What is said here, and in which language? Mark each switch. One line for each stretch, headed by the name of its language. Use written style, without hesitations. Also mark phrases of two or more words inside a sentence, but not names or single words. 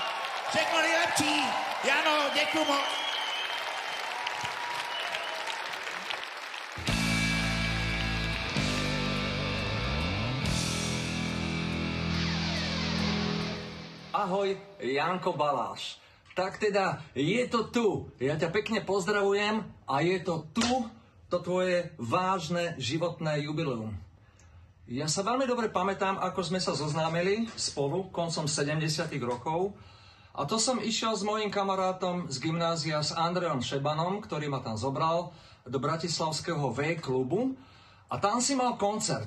Czech: Všechno nejlepší. Jano, děkuji moc.
Slovak: Ahoj, Janko Baláš. Tak teda, je to tu. Ja ťa pekne pozdravujem a je to tu, to tvoje vážne životné jubileum. Ja sa veľmi dobre pamätám, ako sme sa zoznámili spolu koncom 70. rokov a to som išiel s mojím kamarátom z gymnázia s Andreom Šebanom, ktorý ma tam zobral do bratislavského V-klubu a tam si mal koncert.